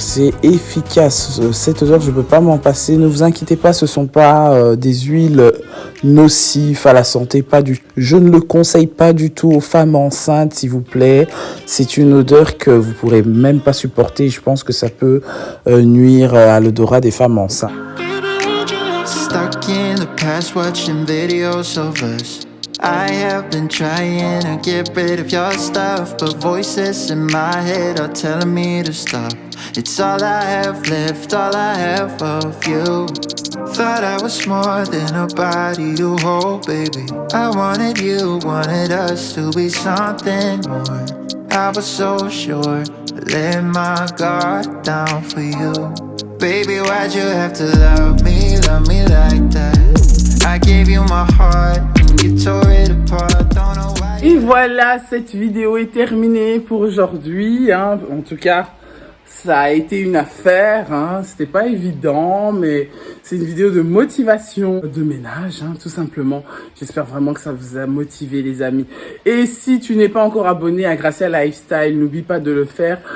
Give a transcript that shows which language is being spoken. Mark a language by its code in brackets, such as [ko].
[fr] C'est efficace. Cette odeur, je ne peux pas m'en passer. Ne vous inquiétez pas, ce ne sont pas des huiles nocives à la santé. Pas du. Je ne le conseille pas du tout aux femmes enceintes, s'il vous plaît. C'est une odeur que vous ne pourrez même pas supporter. Je pense que ça peut nuire à l'odorat des femmes enceintes. [en] Stuck in the past watching videos of us. I have been trying to get rid of your stuff, but voices in my head are telling me to stop. It's all I have left, all I have of you. Thought I was more than a body to hold, baby. I wanted you, wanted us to be something more. I was so sure, I let my guard down for you. Baby, why'd you have to love me like that? I gave you my heart and you tore it apart. Don't know why. [fr] Et voilà, cette vidéo est terminée pour aujourd'hui, hein. En tout cas, ça a été une affaire, hein. C'était pas évident, mais c'est une vidéo de motivation, de ménage, hein, tout simplement. J'espère vraiment que ça vous a motivé, les amis. Et si tu n'es pas encore abonné à Gracia Lifestyle, n'oublie pas de le faire.